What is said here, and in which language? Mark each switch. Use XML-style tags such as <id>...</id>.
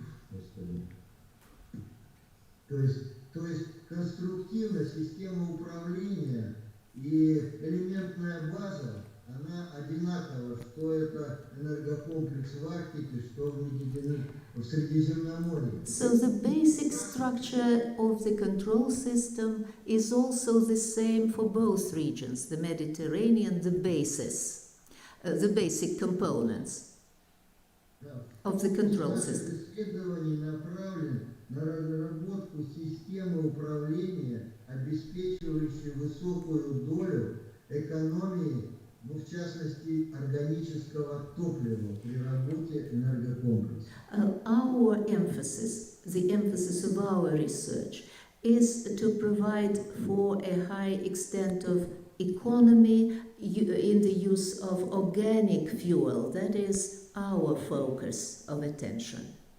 <ru>господи, то есть конструктивная система управления и элементная база, она одинакова, что это энергокомплекс в Арктике, что в Средиземноморье.</ru> <en>So the basic structure of the control system is also the same for both regions, the Mediterranean, the basis, the basic components of the control system.</en> <ru>Исследования направлены на разработку системы управления, обеспечивающей высокую долю экономии, в частности, органического топлива при работе энергокомплекса.</ru> <en>Our emphasis, the emphasis of our research, is to provide for a high extent of economy in the use of organic fuel. That is our focus of attention.</en>